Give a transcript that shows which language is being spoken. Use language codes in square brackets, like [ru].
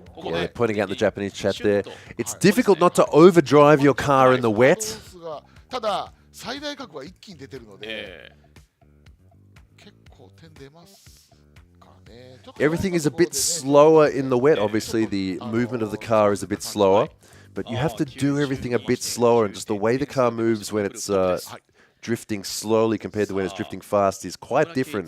[en] Yeah, pointing out the Japanese chat there. It's difficult not to overdrive your car in the wet. [ja] ただ最大角は一気に出てるので、結構点出ますかね。 [en] Everything is a bit slower in the wet. Obviously, the movement of the car is a bit slower. But you have to do everything a bit slower, and just the way the car moves when it's drifting slowly compared to when it's drifting fast is quite different.